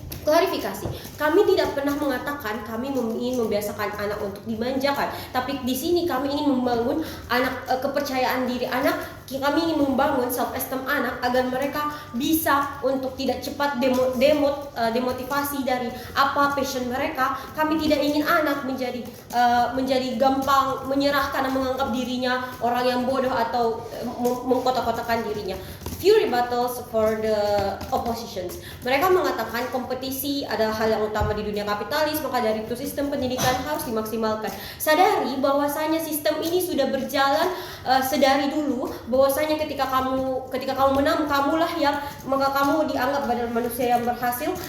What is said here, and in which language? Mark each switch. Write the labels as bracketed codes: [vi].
[id] Klarifikasi, kami tidak pernah mengatakan kami ingin membiasakan anak untuk dimanjakan, tapi di sini kami ingin membangun kepercayaan diri anak, kami ingin membangun self esteem anak agar mereka bisa untuk tidak cepat demotivasi dari apa passion mereka. Kami tidak ingin anak menjadi gampang menyerah karena menganggap dirinya orang yang bodoh atau mengkotak-kotakan dirinya. [en] Few rebuttals for the oppositions. [id] Mereka mengatakan kompetisi adalah hal yang utama di dunia kapitalis, maka dari itu sistem pendidikan harus dimaksimalkan. Sadari bahwasanya sistem ini sudah berjalan sedari dulu, bahwasanya ketika kamu menang, kamulah yang maka kamu dianggap adalah manusia yang berhasil.